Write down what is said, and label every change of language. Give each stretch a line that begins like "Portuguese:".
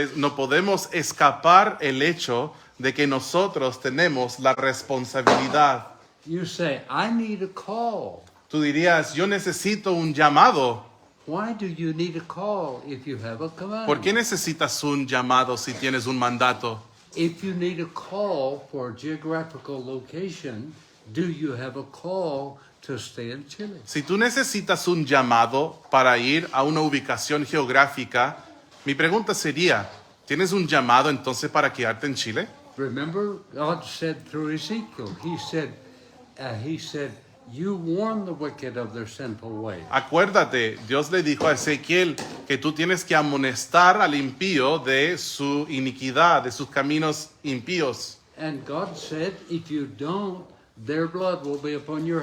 Spanish: No podemos escapar el hecho de que nosotros tenemos la responsabilidad.
English: You say, I need a call.
Spanish: Tú dirías, yo necesito un llamado.
English: Why do you need a call if you have a command?
Spanish: ¿Por qué necesitas un llamado si tienes un mandato?
English: If you need a call for a geographical location, do you have a call to stay in Chile?
Spanish: Si tú necesitas un llamado para ir a una ubicación geográfica, mi pregunta sería, ¿tienes un llamado entonces para quedarte en Chile?
English: Remember, God said through Ezekiel, He said, you warn the wicked of their sinful ways.
Spanish: Acuérdate, Dios le dijo a Ezequiel que tú tienes que amonestar al impío de su iniquidad, de sus caminos impíos.
English: And God said, if you don't, their blood will be upon your